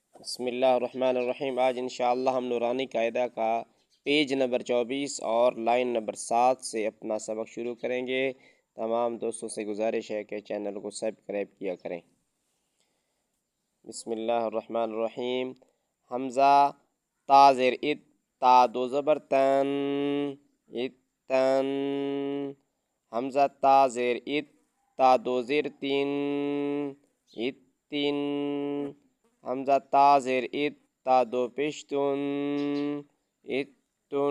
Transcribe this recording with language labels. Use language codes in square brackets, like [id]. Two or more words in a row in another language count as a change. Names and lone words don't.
[ar] بسم اللہ الرحمن الرحیم۔ [ur] آج انشاءاللہ ہم نورانی قاعدہ کا پیج نمبر 24 اور لائن نمبر 7 سے اپنا سبق شروع کریں گے۔ تمام دوستوں سے گزارش ہے کہ چینل کو سبسکرائب کیا کریں۔ [ar] بسم اللہ الرحمن الرحیم۔ [ur] حمزہ تا زیر ات، تا دو زبر تن، اتن۔ حمزہ تا زیر ات، تا دو زیر تین، اتن۔ حمزہ تا زیر ات، تا دو پیش تن، اتن۔